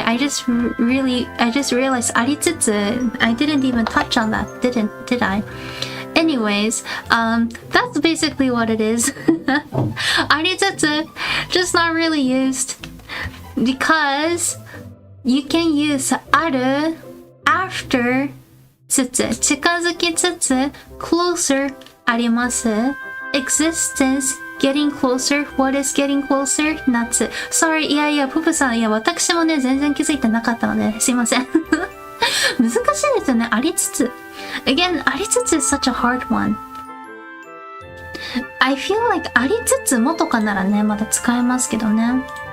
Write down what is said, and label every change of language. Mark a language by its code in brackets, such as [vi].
[en] I just realized ありつつ I didn't even touch on that, did I? Anyways, that's basically what it is. ありつつ just not really used because you can use ある [ja] after つつ、近づきつつ、closer あります。 [en] existence getting closer. What is getting closer? 夏。 [ja] Sorry, いや、ププさん、私もね、全然気づいてなかったので、すいません。難しいですよね、ありつつ。 [en] Again, ありつつ is such a hard one. I feel like [ja] ありつつもとかならね、まだ使えますけどね。